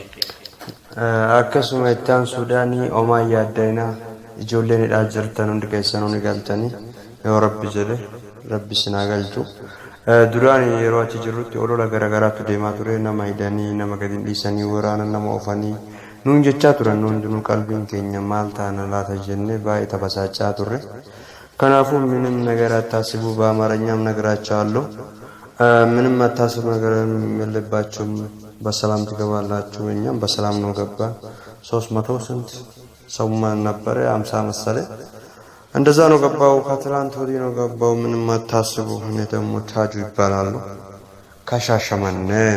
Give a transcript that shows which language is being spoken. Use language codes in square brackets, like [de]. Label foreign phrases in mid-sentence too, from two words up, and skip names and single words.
[om] Akkasuma itti Suudaanii omaa yaaddeeyna ijoolleen hidhaa jirtan hundi keessanuu ni galtanii yoo rabbi jedhe rabbi sinaa galchu. Duraan yeroo achi jirrutti olola garagaraatu deemaa ture nama hidhanii nama gadi dhiisanii waraana nama oofanii nuun jechaa turan hundinuu qalbiin keenya maal taana laata jennee baay'ee taphachaa turre. [am] Kanaafuu ምንም ነገር አታስቡ በአማርኛም ነግራቸዋለሁ ምንም አታስቡ ነገር የለባችሁም በሰላም ትገባላችሁ እኛም በሰላም ነው ገባን 300 ስንት ሰው ነበር 50 መሰለ እንደዛ ነው ገባው ከትላንት ወዲህ ነው ገባው ምንም አታስቡ እኔ ደግሞ ታጁ ይባላሉ ከሻሸመኔ